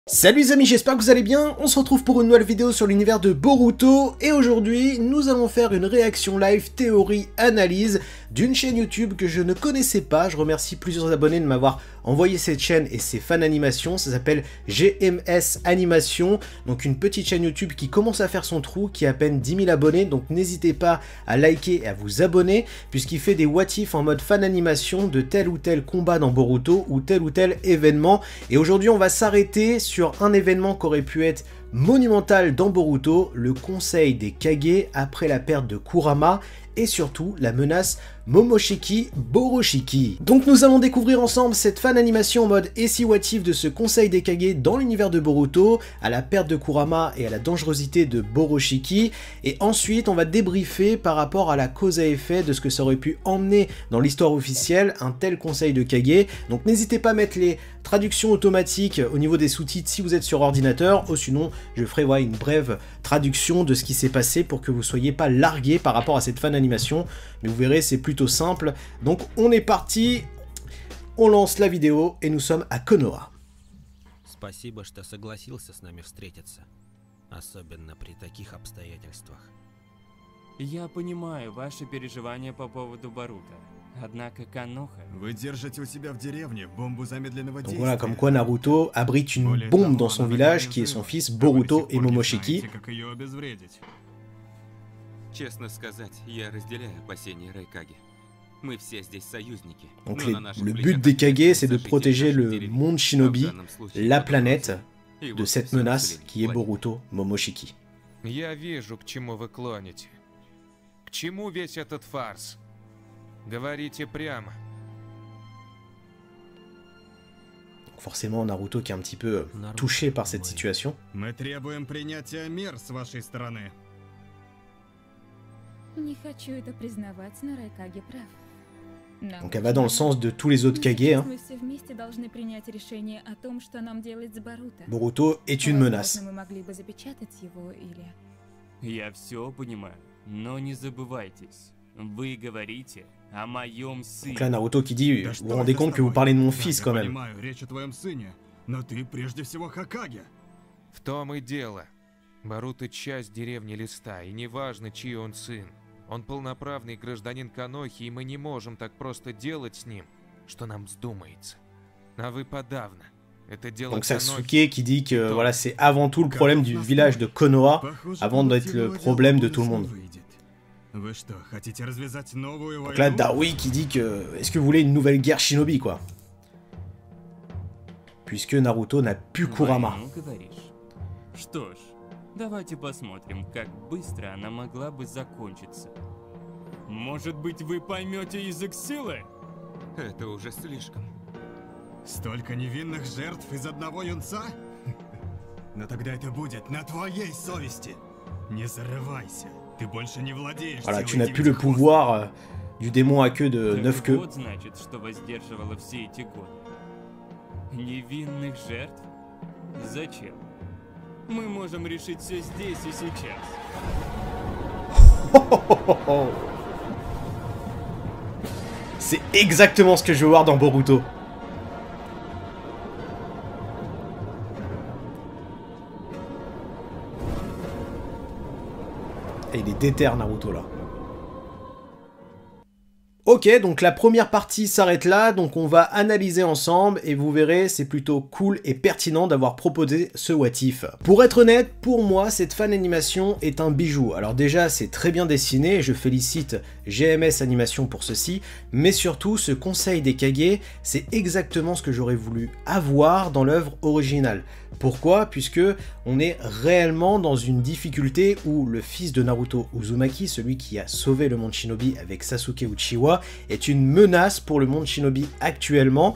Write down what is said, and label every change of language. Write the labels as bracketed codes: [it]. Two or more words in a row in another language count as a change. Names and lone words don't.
[fr] Salut les amis, j'espère que vous allez bien. On se retrouve pour une nouvelle vidéo sur l'univers de Boruto et aujourd'hui nous allons faire une réaction live théorie analyse d'une chaîne YouTube que je ne connaissais pas. Je remercie plusieurs abonnés de m'avoir envoyé cette chaîne et ses [en] fans animations. [fr] Ça s'appelle GMS Animation, donc une petite chaîne YouTube qui commence à faire son trou, qui a à peine 10 000 abonnés, donc n'hésitez pas à liker et à vous abonner puisqu'il fait des [en] what if [fr] en mode [en] fan animation [fr] de tel ou tel combat dans Boruto ou tel événement. Et aujourd'hui on va s'arrêter sur un événement qui aurait pu être monumental dans Boruto, le conseil des Kage après la perte de Kurama et surtout la menace Momoshiki Boroshiki. Donc nous allons découvrir ensemble cette [en] fan animation [fr] en mode et si [en] what if [fr] de ce conseil des Kage dans l'univers de Boruto, à la perte de Kurama et à la dangerosité de Boroshiki, et ensuite on va débriefer par rapport à la cause à effet de ce que ça aurait pu emmener dans l'histoire officielle un tel conseil de Kage. Donc n'hésitez pas à mettre les traductions automatiques au niveau des sous-titres si vous êtes sur ordinateur, ou sinon je ferai une brève traduction de ce qui s'est passé pour que vous soyez pas largués par rapport à cette [en] fan animation, [fr] mais vous verrez c'est plutôt simple. Donc on est parti, on lance la vidéo et nous sommes à Konoha. [ru] Спасибо, что согласился с нами встретиться, особенно при таких обстоятельствах. Я понимаю ваши переживания по поводу Боруто. Однако Коноха... Вы держите у себя в деревне бомбу замедленного действия. [fr] Donc voilà, comme quoi Naruto abrite une bombe dans son village qui est son fils Boruto et Momoshiki. [ru] Честно сказать, я разделяю опасения Райкаги. Мы все здесь союзники. [fr] Donc le but des Kage, c'est de protéger le monde Shinobi, la planète, de cette menace qui est Boruto Momoshiki. [ru] Я вижу, к чему вы клоните. К чему весь этот фарс? Говорите прямо. [fr] Forcément Naruto qui est un petit peu touché par cette situation. [ru] Мы требуем принятия мер с вашей стороны. Не хочу это признавать, но Райкаги прав. [fr] Donc elle va dans le sens de tous les autres Kage. Hein. [ru] Мы все вместе должны принять решение о том, что нам делать с Боруто. [fr] Boruto est une menace. [ru] Мы могли бы запечатать его или... Я все понимаю, но не забывайтесь. Вы говорите о моем сыне. [fr] Donc là Naruto qui dit, vous vous rendez compte que vous parlez de mon fils quand même. [ru] Речь о твоем сыне, но ты прежде всего Хокаге. В том и дело. Боруто часть деревни Листа, и неважно, чей он сын. Он полноправный гражданин Конохи, и мы не можем так просто делать с ним, что нам вздумается. А вы подавно. Это дело [fr] Donc Sasuke qui dit que voilà, c'est avant tout le problème du village de Konoha, avant d'être le problème de tout le monde. Donc là Darui qui dit que est-ce que vous voulez une nouvelle guerre Shinobi quoi, puisque Naruto n'a plus Kurama. [ru] Что ж, давайте посмотрим, как быстро она могла бы закончиться. Может быть, вы поймете язык силы? Это уже слишком. Столько невинных жертв из одного юнца? Но тогда это будет на твоей совести. Не зарывайся. Ты больше не владеешь. [fr] Voilà, tu n'as plus le pouvoir du démon à queue de 9 queues. [ru] Вот значит, что воздерживало все эти годы. Невинных жертв? Зачем? Мы можем решить все здесь и сейчас. [fr] C'est exactement ce que je veux voir dans Boruto. Et il est déter Naruto là. Ok, donc la première partie s'arrête là, donc on va analyser ensemble et vous verrez, c'est plutôt cool et pertinent d'avoir proposé ce [en] what if. [fr] Pour être honnête, pour moi, cette [en] fan animation [fr] est un bijou. Alors déjà, c'est très bien dessiné, et je félicite GMS Animation pour ceci, mais surtout, ce conseil des Kage, c'est exactement ce que j'aurais voulu avoir dans l'œuvre originale. Pourquoi? Puisque on est réellement dans une difficulté où le fils de Naruto, Uzumaki, celui qui a sauvé le monde Shinobi avec Sasuke Uchiwa, est une menace pour le monde Shinobi actuellement.